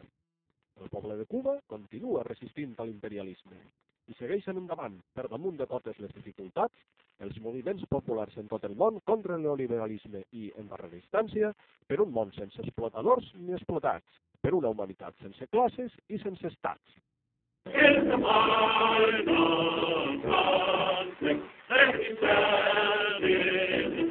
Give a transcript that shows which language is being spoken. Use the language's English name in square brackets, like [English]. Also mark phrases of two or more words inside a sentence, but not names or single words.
[Catalan] El poble de Cuba continua resistint a l'imperialisme i segueixen endavant, per damunt de totes les dificultats, els moviments populars en tot el món contra el neoliberalisme i, en darrera instància, per un món sense explotadors ni explotats, per una humanitat sense classes i sense estats. [English] In the final conflict, let me tell thee,